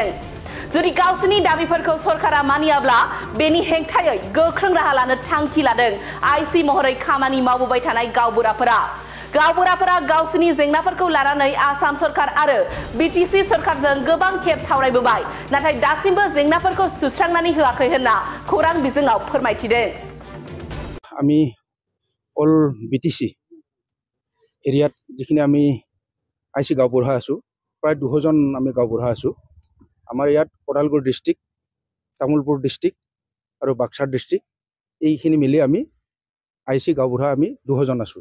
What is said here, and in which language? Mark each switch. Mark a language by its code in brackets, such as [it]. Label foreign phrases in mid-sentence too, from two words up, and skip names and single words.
[brx] जुदि गावसोरनि दाबिफोरखौ सरकारा मानियाब्ला बेनि हेंथायै गोख्रों राहा लानो थांखि लादों आईसी महरै खामानि मावबोबाय थानाय गावबुराफोरा। गावसोरनि जेंनाफोरखौ लानानै आसाम सरकार आरो बीटीसी सरकारजों गोबां खेब सावरायबोबाय, नाथाय दासिमबो जेंनाफोरखौ सुस्रांनानै होआखै होनना खौरां बिजोङाव फोरमायथिदों। [as] আমি [en] all BTC area [as] যিখিনি আমি আইসি গাঁওবুঢ়া আছোঁ, প্ৰায় 200 জন আমি গাঁওবুঢ়া আছোঁ। আমাৰ ইয়াত ওদালগুৰি ডিষ্ট্ৰিক্ট, তামুলপুৰ ডিষ্ট্ৰিক্ট আৰু বাক্সা ডিষ্ট্ৰিক্ট এইখিনি মিলি আমি আইসি গাঁওবুঢ়া আমি 200 জন আছোঁ।